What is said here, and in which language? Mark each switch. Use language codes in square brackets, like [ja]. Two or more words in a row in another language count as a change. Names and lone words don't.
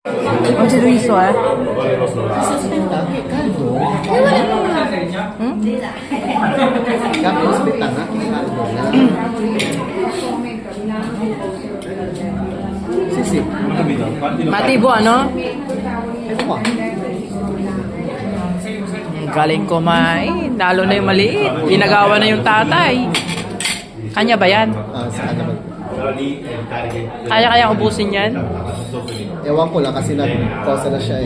[it] Oggi riso, eh? Aspetta, che caldo? Hmm? Capi, aspetta, che caldo. Sì, sì. Mati, buono? [tl] Ito qua. Galing kumain. Lalo na yung maliit. Ginagawa na yung tatay. Kanya ba yan? Ah, sa kanya ba? Kaya ubusin yan? Ewan ko lang kasi nag-cosa na siya eh.